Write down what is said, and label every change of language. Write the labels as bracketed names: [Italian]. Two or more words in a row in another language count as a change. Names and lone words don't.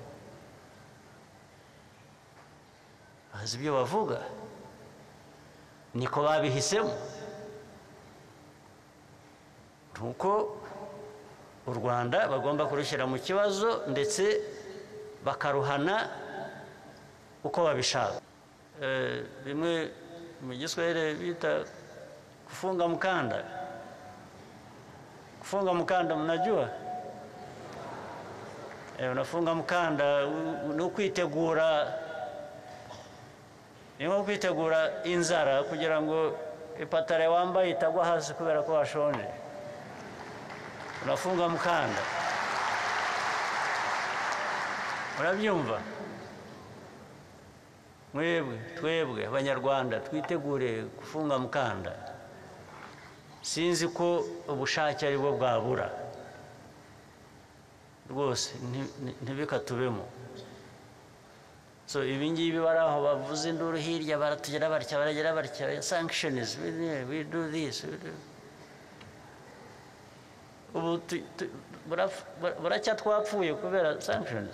[Kinyarwanda] Bazi ibyo bavuga, niko babihisemo. Nuko u Rwanda bagomba kurushyira mu kibazo ndetse bakaruhana uko babishaka. Bimwe mu Giswahili bita [Swahili] kufunga mkanda. Kufunga mkanda mnajua? Unafunga mkanda [Kinyarwanda] ni ukwitegura, ni nko kwitegura inzara kugira ngo ipatare wambaye itagwa hasi kubera ko washonje. [Swahili] Unafunga mkanda. Urabyumva? [Kinyarwanda] Twebwe abanyarwanda twitegure [Swahili] kufunga mkanda. [Kinyarwanda] Sinzi ko ubushake ari bwo bwabura rwose, ntibikatubemo. So ibingibi bari aho bavuze induru hirya, baratugera batya, baragera batya, [English] sanctions, we do this. [Kinyarwanda] Ubu buracya twapfuye kubera sanctions.